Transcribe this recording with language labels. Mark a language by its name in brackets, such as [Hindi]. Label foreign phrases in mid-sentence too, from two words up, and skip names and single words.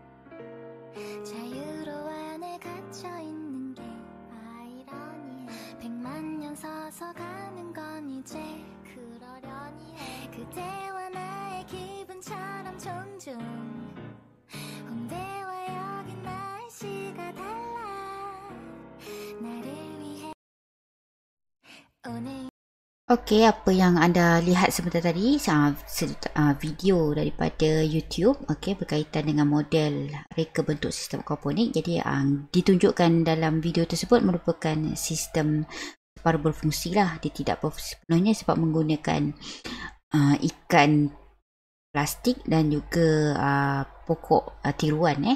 [Korean] 자유로 안에 갇혀있는 게 아이러니해 100만 년 서서 가는 건 이제 그러려니 해 그대와 나의 기분처럼 종종 홍대와 여긴 날씨가 달라 나를 위해 오늘 [Malay] Okey, apa yang anda lihat sebentar tadi video daripada YouTube, okey, berkaitan dengan model reka bentuk sistem aquaponik. Jadi ditunjukkan dalam video tersebut merupakan sistem separuh berfungsi lah. Dia tidak sepenuhnya sebab menggunakan ikan plastik dan juga pokok tiruan.